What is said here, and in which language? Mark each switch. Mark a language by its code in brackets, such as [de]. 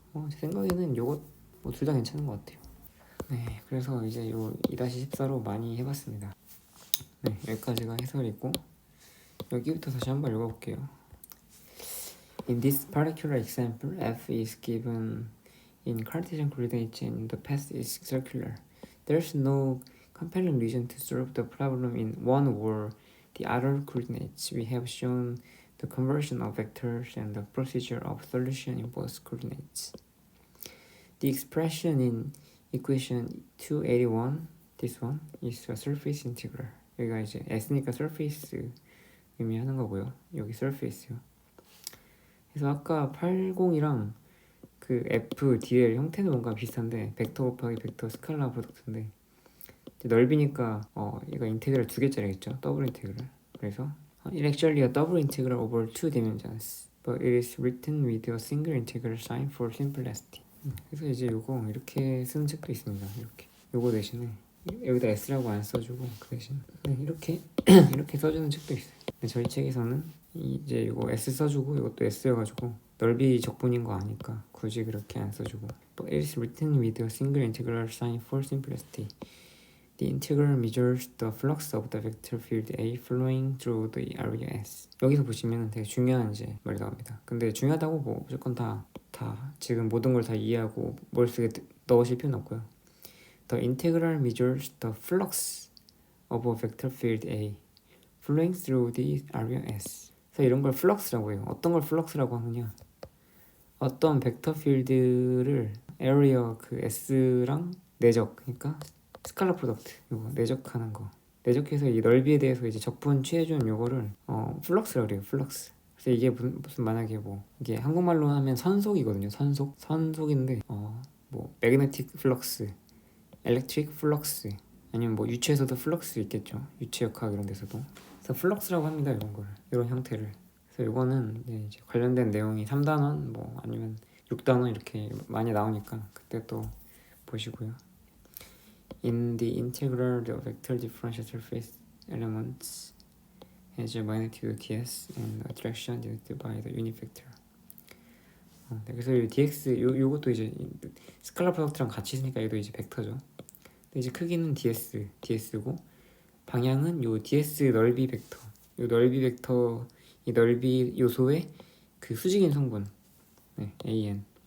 [ko] 제 생각에는 요거 뭐 둘 다 괜찮은 것 같아요. 네 그래서 이제 요 2-14로 많이 해봤습니다. 네 여기까지가 해설이고 여기부터 다시 한번 읽어볼게요. [en] In this particular example, f is given in Cartesian coordinates and the path is circular. There's no compelling reason to solve the problem in one or the other coordinates. We have shown the conversion of vectors and the procedure of solution in both coordinates. The expression in equation 281, this one, is a surface integral. [ko] 여기가 이제 S니까 surface 의미하는 거고요. 여기 surface요. 그래서 아까 80이랑 그 F, DL 형태는 뭔가 비슷한데 벡터 곱하기 벡터 스칼라 프로덕트인데 넓이니까 얘가 인테그랄 두 개짜리겠죠. 더블 인테그랄. [en] 그래서 it actually a double integral over two dimensions, but it is written with a single integral sign for simplicity. [ko] 그래서 이제 요거 이렇게 쓰는 책도 있습니다. 이렇게 요거 대신에 여기다 S라고 안 써주고 그 대신 이렇게 이렇게 써주는 책도 있어요. 근데 저희 책에서는 이제 요거 S 써주고 이것도 S여가지고 넓이 적분인 거 아니까 굳이 그렇게 안 써주고 [en] But it is written with a single integral sign for simplicity. The integral measures the flux of the vector field A flowing through the area S. [ko] 여기서 보시면 되게 중요한 이제 말이 나옵니다. 근데 중요하다고 뭐 무조건 다 지금 모든 걸 다 이해하고 머릿속에 넣으실 필요는 없고요. [en] The integral measures the flux of a vector field A flowing through the area S. [ko] 그래서 이런 걸 플럭스라고 해요. 어떤 걸 플럭스라고 하느냐? 어떤 벡터 필드를 에리어 그 S랑 내적, 그러니까 스칼라 프로덕트, 이거 내적하는 거. 내적해서 이 넓이에 대해서 이제 적분 취해준 요거를 플럭스라고 그래요. 플럭스. 그래서 이게 무슨 만약에 뭐 이게 한국말로 하면 선속이거든요. 선속인데 뭐 매그네틱 플럭스, 엘렉트릭 플럭스, 아니면 뭐 유체에서도 플럭스 있겠죠. 유체역학 이런 데서도. 그래서 플럭스라고 합니다. 이런 거를, 이런 형태를. 그래서 이거는 이제 관련된 내용이 3단원 뭐 아니면 6단원 이렇게 많이 나오니까 그때 또 보시고요. [en] In the integral, the vector differential surface elements has a magnitude ds and a direction denoted by the unit vector. [ko] 네, 그래서 이 dx 요것도 이제 스칼라 프로덕트랑 같이 있으니까 얘도 이제 벡터죠. 근데 이제 크기는 ds고 방향은 요 ds 넓이 벡터. 요 넓이 벡터 이 넓이 요소의 그 수직인 성분, 네, an.